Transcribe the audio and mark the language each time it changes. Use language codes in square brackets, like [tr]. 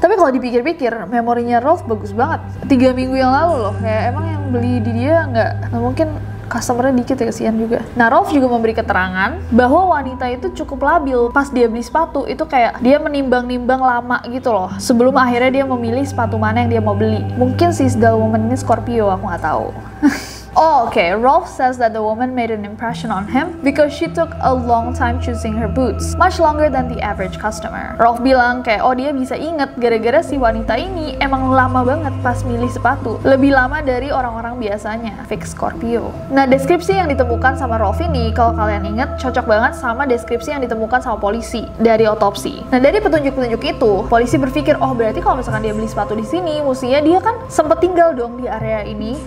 [id] Tapi kalau dipikir-pikir, memorinya Rolf bagus banget. 3 minggu yang lalu loh, kayak emang yang beli di dia nggak mungkin customernya dikit ya, kasihan juga. Nah, Rolf juga memberi keterangan bahwa wanita itu cukup labil pas dia beli sepatu itu, kayak dia menimbang-nimbang lama gitu loh sebelum akhirnya dia memilih sepatu mana yang dia mau beli. Mungkin si Isdal Woman ini Scorpio, aku nggak tahu. [en] Okay. Rolf says that the woman made an impression on him because she took a long time choosing her boots, much longer than the average customer. [id] Rolf bilang kayak dia bisa inget gara-gara si wanita ini emang lama banget pas milih sepatu, lebih lama dari orang-orang biasanya. Fix Scorpio. Nah, deskripsi yang ditemukan sama Rolf ini, kalau kalian inget, cocok banget sama deskripsi yang ditemukan sama polisi dari otopsi. Nah, dari petunjuk-petunjuk itu, polisi berpikir, oh berarti kalau misalkan dia beli sepatu di sini, mestinya dia kan sempet tinggal dong di area ini.